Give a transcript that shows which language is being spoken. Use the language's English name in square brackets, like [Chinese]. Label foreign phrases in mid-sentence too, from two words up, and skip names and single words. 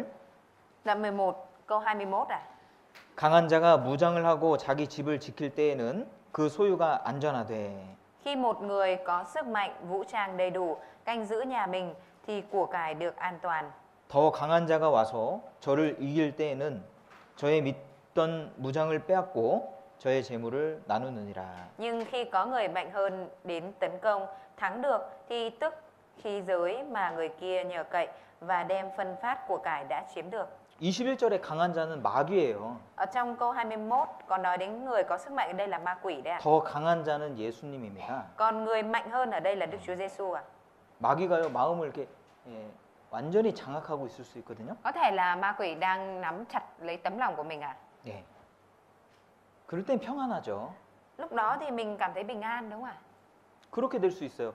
[Vietnamese] Đoạn 11 câu 21 à? [Korean] 강한 자가 무장을 하고 자기 집을 지킬 때에는 그 소유가 안전하되 [Vietnamese] Khi một người có sức mạnh, vũ trang đầy đủ, canh giữ nhà mình thì của cải được an toàn. [Korean] 더 강한 자가 와서 저를 이길 때에는 저의 믿던 무장을 빼앗고 저의 재물을 나누느니라. [Vietnamese] Nhưng khi có người mạnh hơn đến tấn công, thắng được thì tức khí giới mà người kia nhờ cậy và đem phân phát của cải đã chiếm được. [Korean] 21절에 강한 자는 마귀예요. [Vietnamese] Ở trong câu 21 còn nói đến người có sức mạnh ở đây là ma quỷ đấy ạ. [Korean] 더 강한 자는 예수님입니다. [Vietnamese] Còn người mạnh hơn ở đây là Đức Chúa Giêsu ạ. [Korean] 마귀가요 마음을 이렇게 완전히 장악하고 있을 수 있거든요. [Vietnamese] Có thể là ma quỷ đang nắm chặt lấy tấm lòng của mình ạ. [Korean] 예. 그럴 땐 평안하죠. [Vietnamese] Lúc đó thì mình cảm thấy bình an đúng không ạ? [Korean] 그렇게 될 수 있어요.